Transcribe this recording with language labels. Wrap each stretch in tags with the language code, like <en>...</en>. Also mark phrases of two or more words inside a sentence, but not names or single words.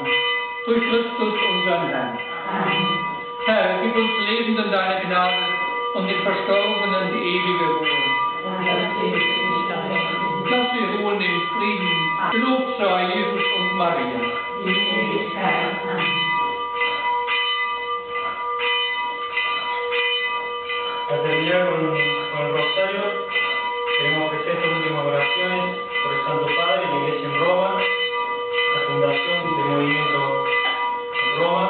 <de>Durch Christus, unseren Herrn. Amen. Herr, gib uns Lebenden deine Gnade und den Verstorbenen die ewige Ruhe. Und das Leben nicht auf Lass sie ruhen in Frieden. Gelobt sei Jesus und Maria. die Ewigkeit. Amen.</de> <es>Al terminar con el rosario, queremos ofrecer estas últimas oraciones por el Santo Padre, la Iglesia en Roma, la fundación del movimiento en Roma.</es>